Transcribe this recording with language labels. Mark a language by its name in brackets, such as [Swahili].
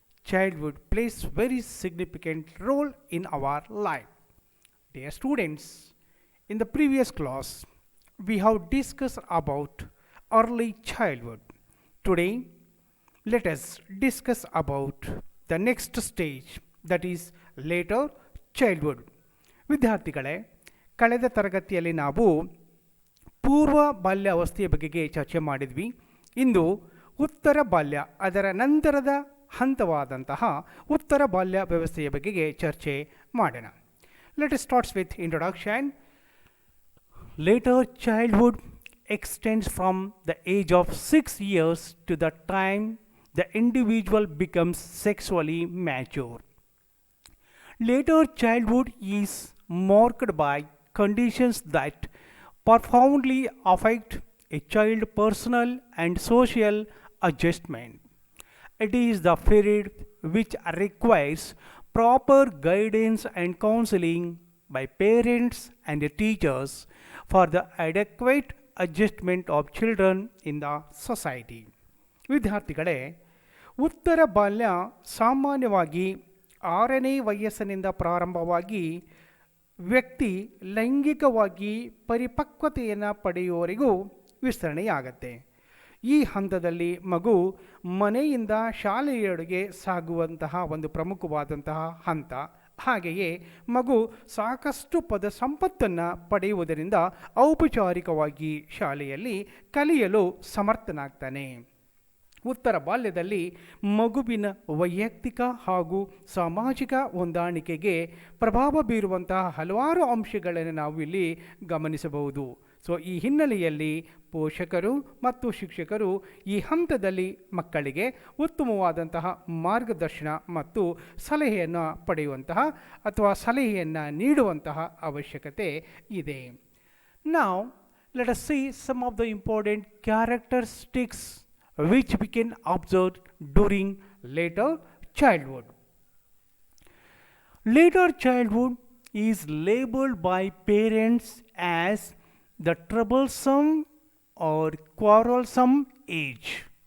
[English] Childhood plays very significant role in our life. Dear students, in the previous class, we have discussed about early childhood. Today, let us discuss about the next stage, that is later childhood. [Kannada] ವಿದ್ಯಾರ್ಥಿಗಳೇ, ಕಳೆದ ತರಗತಿಯಲ್ಲಿ ನಾವು ಪೂರ್ವ ಬಾಲ್ಯಾವಸ್ಥೆಯ ಬಗೆಗೆ ಚರ್ಚೆ ಮಾಡಿದ್ವಿ. ಇಂದು ಉತ್ತರ ಬಾಲ್ಯ, ಅದರ ನಂತರದ ಹಂತವಾದಂತಹ ಉತ್ತರ ಬಾಲ್ಯ ವ್ಯವಸ್ಥೆಯ ಬಗೆಗೆ ಚರ್ಚೆ ಮಾಡೋಣ. [English] Let us starts with introduction. Later childhood extends from the age of 6 years to the time the individual becomes sexually mature. Later childhood is marked by conditions that profoundly affect a child's personal and social adjustment. It is the period which requires proper guidance and counseling by parents and teachers for the adequate adjustment of children in the society. [Kannada] ವಿದ್ಯಾರ್ಥಿಗಳೇ, ಉತ್ತರ ಬಾಲ್ಯ ಸಾಮಾನ್ಯವಾಗಿ 6ನೇ ವಯಸ್ಸಿನಿಂದ ಪ್ರಾರಂಭವಾಗಿ ವ್ಯಕ್ತಿ ಲೈಂಗಿಕವಾಗಿ ಪರಿಪಕ್ವತೆಯನ್ನು ಪಡೆಯುವವರೆಗೂ ವಿಸ್ತರಣೆಯಾಗತ್ತೆ. ಈ ಹಂತದಲ್ಲಿ ಮಗು ಮನೆಯಿಂದ ಶಾಲೆಯೆಡೆಗೆ ಸಾಗುವಂತಹ ಒಂದು ಪ್ರಮುಖವಾದಂತಹ ಹಂತ. ಹಾಗೆಯೇ ಮಗು ಸಾಕಷ್ಟು ಪದ ಸಂಪತ್ತನ್ನು ಪಡೆಯುವುದರಿಂದ ಔಪಚಾರಿಕವಾಗಿ ಶಾಲೆಯಲ್ಲಿ ಕಲಿಯಲು ಸಮರ್ಥನಾಗ್ತಾನೆ. ಉತ್ತರ ಬಾಲ್ಯದಲ್ಲಿ ಮಗುವಿನ ವೈಯಕ್ತಿಕ ಹಾಗೂ ಸಾಮಾಜಿಕ ಹೊಂದಾಣಿಕೆಗೆ ಪ್ರಭಾವ ಬೀರುವಂತಹ ಹಲವಾರು ಅಂಶಗಳನ್ನು ನಾವು ಇಲ್ಲಿ ಗಮನಿಸಬಹುದು. ಸೊ ಈ ಹಿನ್ನೆಲೆಯಲ್ಲಿ ಪೋಷಕರು ಮತ್ತು ಶಿಕ್ಷಕರು ಈ ಹಂತದಲ್ಲಿ ಮಕ್ಕಳಿಗೆ ಉತ್ತಮವಾದಂತಹ ಮಾರ್ಗದರ್ಶನ ಮತ್ತು ಸಲಹೆಯನ್ನು ಪಡೆಯುವಂತಹ ಅಥವಾ ಸಲಹೆಯನ್ನು ನೀಡುವಂತಹ ಅವಶ್ಯಕತೆ ಇದೆ. [English] Now let us see some of the important characteristics which we can observe during later childhood. Later childhood is labeled by parents as the troublesome or quarrelsome age.